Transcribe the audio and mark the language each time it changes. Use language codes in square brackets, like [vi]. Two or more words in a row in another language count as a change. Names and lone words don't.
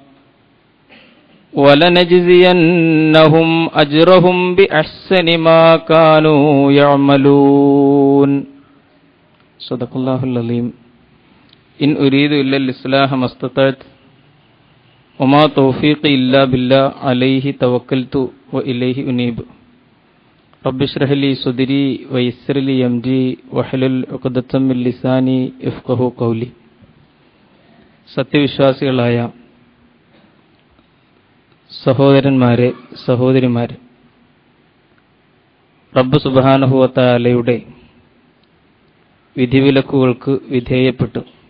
[ar] ولنجزينهم أجرهم بأحسن ما كانوا يعملون صدق الله العظيم إن أريد إلا الإصلاح ما استطعت وما توفيقي إلا بالله عليه توكلت وإليه أنيب رب اشرح لي صدري ويسر لي أمري واحلل عقدة من لساني يفقهوا قولي. [ml] സത്യവിശ്വാസികളായ സഹോദരന്മാരെ, സഹോദരിമാരെ, റബ്ബ് [ar] سبحانه و تعالى [ml] വിധിവിലക്കുകൾക്ക് വിധേയപ്പെട്ടു